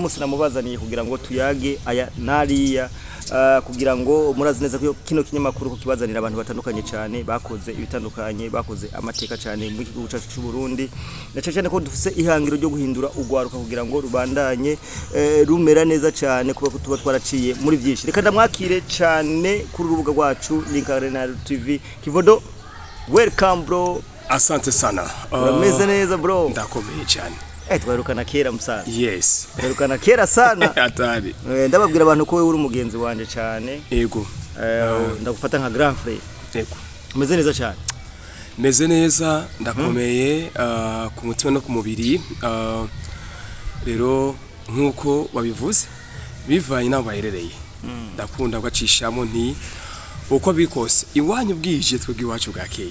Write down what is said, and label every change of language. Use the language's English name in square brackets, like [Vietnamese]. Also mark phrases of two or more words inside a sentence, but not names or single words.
[Rundi] munsi namubazaniye kugira ngo tuyage aya nariya kugira ngo murazi neza ko kino kinyamakuru kukibazanira abantu batandukanye cyane bakoze ibitandukanye bakoze amateka cyane mu gihugu cy'u Burundi cyane ko dufise ihangiro ryo guhindura ugwaruka kugira ngo rubandanye rumera neza cyane kuba tuba twaraciye muri byinshi reka ndamwakire cyane kuri urubuga rwacu Link Arena TV Kivodo [English] welcome bro [Swahili] asante sana [Rundi] urameze neza bro ndakomeye cyane twarukana kera musaza [English] yes [Rundi] twarukana kera sana atari ndababwira abantu ko wewe uri umugenzi wanje cyane yego ndagufata nka [French] grand frère [Rundi] yego umeze neza cyane meze neza ndakomeye ku mutima no ku mubiri rero nkuko babivuze bivanye naho baherereye ndakunda gacishamo nti uko bikose iwanyu bwije twebwe iwacu bwakeye